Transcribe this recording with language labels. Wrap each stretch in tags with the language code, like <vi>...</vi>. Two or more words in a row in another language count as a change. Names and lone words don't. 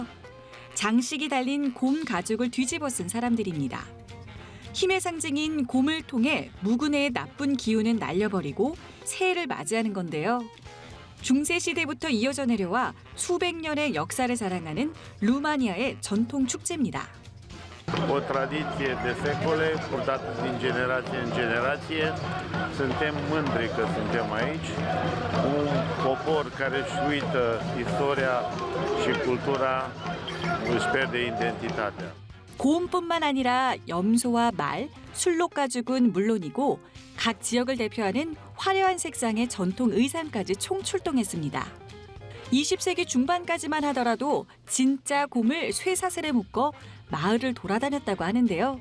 <ko>장식이 달린 곰 가죽을 뒤집어 쓴 사람들입니다. 힘의 상징인 곰을 통해 무근해의 나쁜 기운은 날려버리고 새해를 맞이하는 건데요. 중세 시대부터 이어져 내려와 수백 년의 역사를 자랑하는 루마니아의 전통 축제입니다.</ko> <ro>O tradiție de secole, purtată din generație în generație. Suntem mândri că suntem aici. Un popor care își uită istoria și cultura, își pierde identitatea.</ro> <ko>곰뿐만 아니라 염소와 말, 술록 가죽은 물론이고 각 지역을 대표하는 화려한 색상의 전통 의상까지 총출동했습니다. 20세기 중반까지만 하더라도 진짜 곰을 쇠사슬에 묶어 마을을 돌아다녔다고 하는데요.</ko>